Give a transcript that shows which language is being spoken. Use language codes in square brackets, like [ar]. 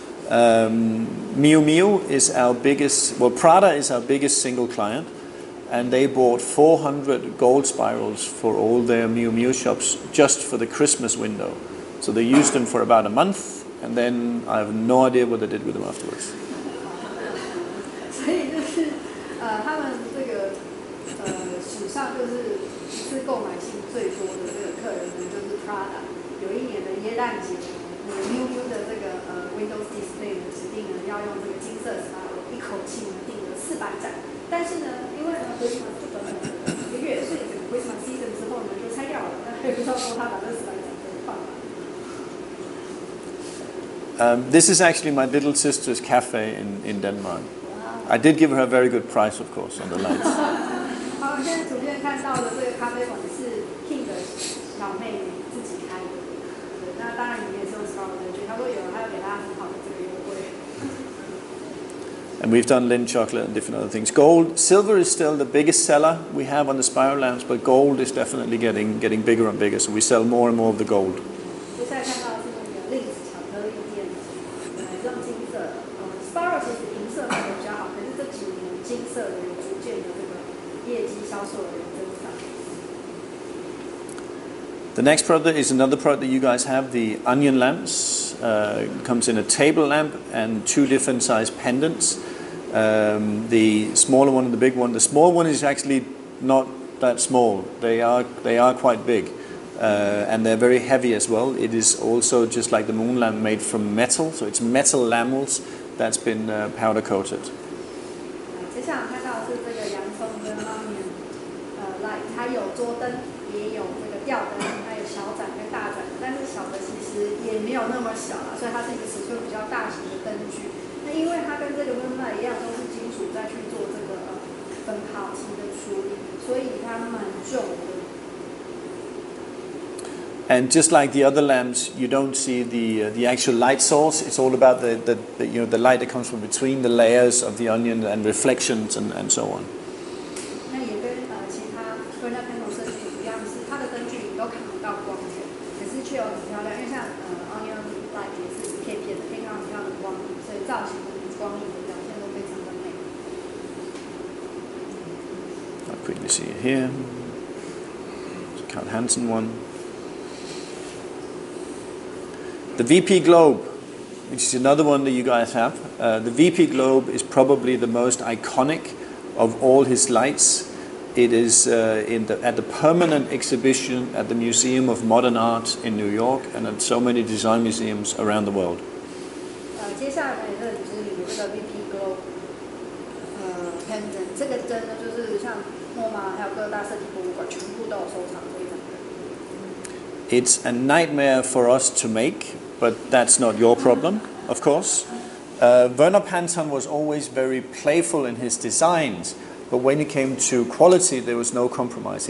[en] Miu Miu is our biggest, well, Prada is our biggest single client, and they bought 400 gold spirals for all their Miu Miu shops just for the Christmas window. So they used them for about a month, and then I have no idea what they did with them afterwards. [zh] 所以就是他们这个史上就是一次购买性最多的这个客人呢，就是 Prada。有一年的耶诞节，Miu Miu 的这个 [en] Windows Display [zh] 呢指定呢要用这个金色spiral，一口气呢订了400盏。但是呢，因为Christmas 就短短1个月，所以整个 [en] Christmas season [zh] 之后呢就拆掉了。那也不知道说他把这400盏都放哪。 [en] This is actually my little sister's cafe in Denmark. I did give her a very good price, of course, on the lights. [zh] 好，现在图片看到的这个咖啡馆是 King 的小妹自己开的。对，那当然里面是用 spiral 灯具，他说有，他要给大家很好的这个优惠。 [en] And we've done Lindt chocolate and different other things. Gold, silver is still the biggest seller we have on the spiral lamps, but gold is definitely getting bigger and bigger. So we sell more and more of the gold. [zh] 接下来看到的是那个 Lindt 巧克力店，用金色，spiral 其实银色卖的比较好，可是这几年金色的有逐渐的这个业绩销售的增长。 [en] The next product is another product that you guys have, the onion lamps. Comes in a table lamp and 2 different size pendants. The smaller one and the big one. The small one is actually not that small. They are quite big, and they're very heavy as well. It is also just like the moon lamp made from metal, so it's metal lamels that's been powder coated. [zh] 接下来看到的是这个洋葱跟 onion light， 它有桌灯，也有这个吊灯，还有小盏跟大盏，但是小的其实也没有那么小啦，所以它是一个尺寸比较大型的灯具。那因为它跟这个 moonlight 一样都是金属再去做这个粉烤漆的处理，所以它蛮重的。 [en] And just like the other lamps, you don't see the actual light source. It's all about the the light that comes from between the layers of the onion and reflections and so on. [zh] 那也跟其他 Verpan 设计一样，是它的灯具你都看不到光线，可是却有很漂亮。因为像onion light 也是一片片的，可以看到很漂亮的光影，所以造型跟光影的表现都非常的美。 [en] I'll quickly see it here. It's a Carl Hansen one. The VP Globe, which is another one that you guys have. The VP Globe is probably the most iconic of all his lights. It is at the permanent exhibition at the Museum of Modern Art in New York and at so many design museums around the world. [zh] 接下来呢，就是有这个 VP Globe pendant， 这个针呢就是像MoMA还有各大设计博物馆全部都有收藏这一张针。 [en] It's a nightmare for us to make, but that's not your problem, of course. Verpan was always very playful in his designs, but when it came to quality, there was no compromise.